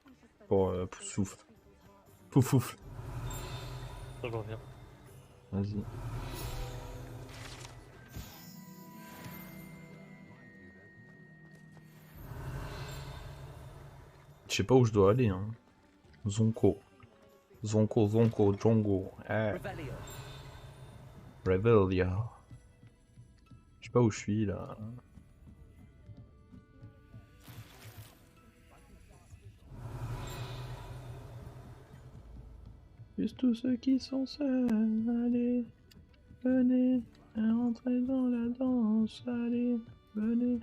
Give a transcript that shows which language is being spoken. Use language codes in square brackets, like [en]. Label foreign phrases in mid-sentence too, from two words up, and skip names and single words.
[fr] Pour souffle. Poufoufle. Ça, je reviens. Vas-y. Je sais pas où je dois aller, hein. Zonko. Zonko, Zonko, Jongo. Ah. Revelio. Revelia. Je sais pas où je suis là. Juste tous ceux qui sont seuls, allez, venez, rentrez dans la danse, allez, venez.